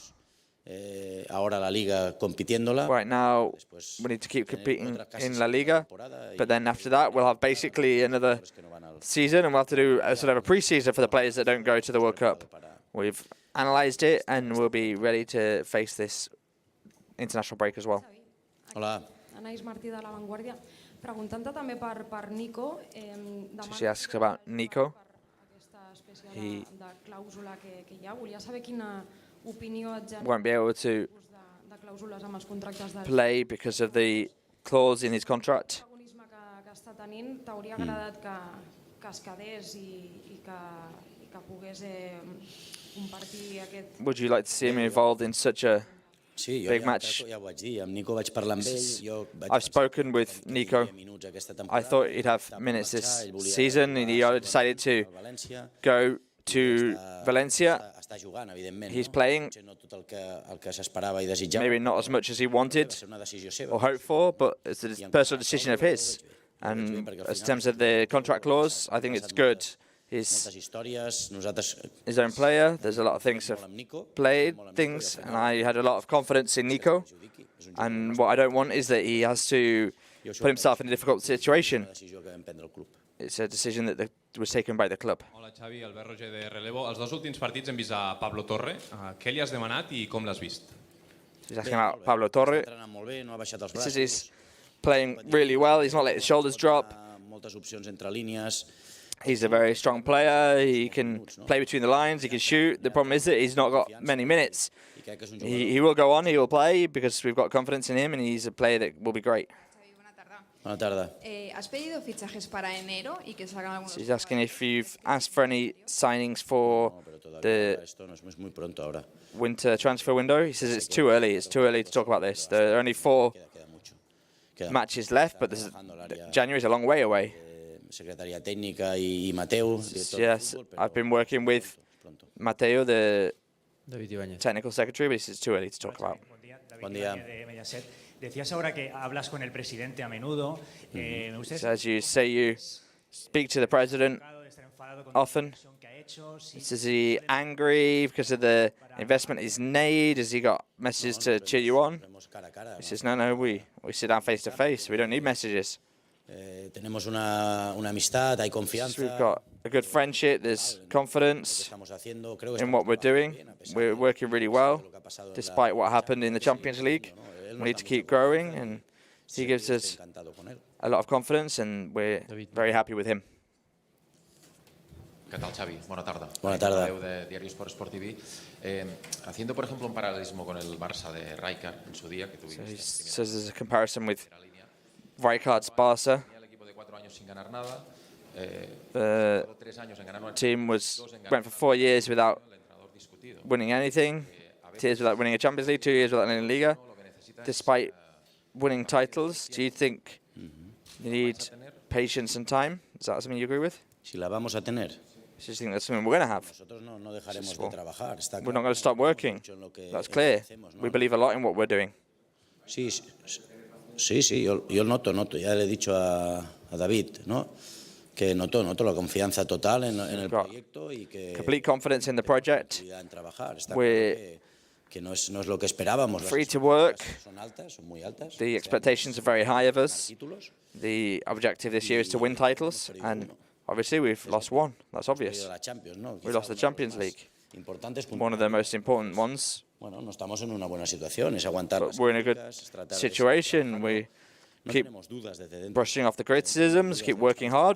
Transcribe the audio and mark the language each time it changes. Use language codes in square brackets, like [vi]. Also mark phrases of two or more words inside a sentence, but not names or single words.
[en] Right now, we need to keep competing in La Liga, but then after that, we'll have basically another season, and we'll have to do a sort of a pre-season for the players that don't go to the World Cup. We've analysed it, and we'll be ready to face this international break as well. [ca] Hola. Anaïs Martí de La Vanguardia. Preguntant-te també per Nico. [en] So she asks about Nico. [ca] De clàusula que hi ha. Volia saber quina opinió et genera [en] won't be able to [ca] clàusules amb els contractes del [en] play because of the clause in his contract. [ca] protagonisme que està tenint, t'hauria agradat que es quedés i que pogués compartir aquest... [en] Would you like to see him involved in such a [ca] Sí, [en] big match? [ca] ja ho vaig dir, amb Nico vaig parlar amb ell. [en] I've spoken with Nico. I thought he'd have minutes this season, and he decided to go to Valencia. [ca] Està jugant, evidentment. [en] He's playing, [ca] No tot el que s'esperava i desitjava. [en] maybe not as much as he wanted [ca] una decisió seva. [en] or hoped for, but it's a personal decision of his. And in terms of the contract clause, I think it's good. He's [ca] Moltes històries, nosaltres [en] his own player. There's a lot of things have played things, and I had a lot of confidence in Nico. And what I don't want is that he has to put himself in a difficult situation. It's a decision that was taken by the club. [ca] Hola Xavi, Albert Roger de Relevo. Els dos últims partits hem vist a Pablo Torre. Què li has demanat i com l'has vist? [en] He's asking about Pablo Torre. [ca] molt bé, no ha baixat els [en] He says [ca] braços. [en] he's playing really well. He's not let his shoulders drop. [ca] Moltes opcions entre línies. [en] He's a very strong player. He can play between the lines. He can shoot. The problem is that he's not got many minutes. He will go on. He will play because we've got confidence in him, and he's a player that will be great. [ca] Bona tarda. [es] ¿Has pedido fichajes para enero y que salgan algunos? [en] So he's asking if you've asked for any signings for the [es] Esto no es muy pronto ahora. [en] winter transfer window. He says it's too early. It's too early to talk about this. There are only 4 matches left, but January is a long way away. [ca] Secretaria tècnica i Mateu. [en] Yes, I've been working with Mateo, the David Ibáñez. technical secretary, but he says it's too early to talk about. [es] Buen día. Decías ahora que hablas con el presidente a menudo. Me gustaría [en] So as you say, you speak to the president often. Is he angry because of the investment he's made? Has he got messages to cheer you on? He says, no, we sit down face to face. We don't need messages. [es] Tenemos una amistad, hay confianza. [en] We've got a good friendship, there's confidence in what we're doing. We're working really well, despite what happened in the Champions League. We need to keep growing, and he gives us a lot of confidence, and we're very happy with him. [es] ¿Qué tal, Xavi? Buena tarde. Buena tarde. De Diario Sport TV. Haciendo, por ejemplo, un paralelismo con el Barça de Rijkaard en su día, que [en] So [es] tuvimos. [en] he says there's a comparison with Rijkaard's Barça. [es] El equipo de 4 años sin ganar nada. [en] The team went for 4 years without winning anything, 2 years without winning a Champions League, 2 years without winning a Liga. Despite winning titles, do you think you need patience and time? Is that something you agree with? [es] Si la vamos a tener. [en] Do you think that's something we're going to have? [es] Nosotros no dejaremos de trabajar. Está [en] We're not going to stop working. That's clear. We believe a lot in what we're doing. [es] Sí, yo noto, ya le he dicho a David, ¿no? Que noto la confianza total en el proyecto y que [en] complete confidence in the project. [es] en trabajar. Está [en] We're [es] que no es lo que esperábamos. [en] free to work. [es] Son altas, son muy altas. [en] The expectations are very high of us. The objective this year is to win titles, and obviously we've lost one. That's obvious. We lost the Champions League. One of the most important ones. [es] Bueno, no estamos en una buena situación, es aguantar. [en] But we're in a good situation. We keep brushing off the criticisms, keep working hard.